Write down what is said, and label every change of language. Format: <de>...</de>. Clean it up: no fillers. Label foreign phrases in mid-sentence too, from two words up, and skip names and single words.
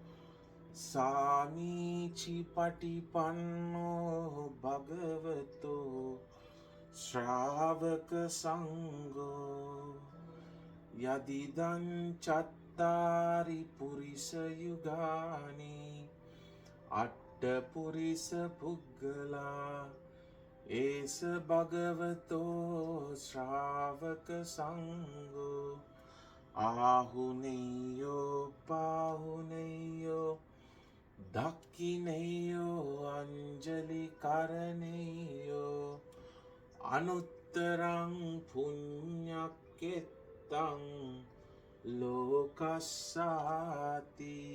<pi>සාමීචි පටිපන්නෝ භගවතෝ ශ්‍රාවක සංඝෝ යදිදං චත්තාරි පුරිස යුගානි අට්ඨ පුරිස පුග්ගලා ඒස භගවතෝ ශ්‍රාවක සංඝෝ ආහුනේයෝ පාහුනේයෝ දක්ඛිනේයෝ අංජලි කරණේයෝ අනුත්තරං පුඤ්ඤක්කෙත්තං ලෝකස්සාති.</pi>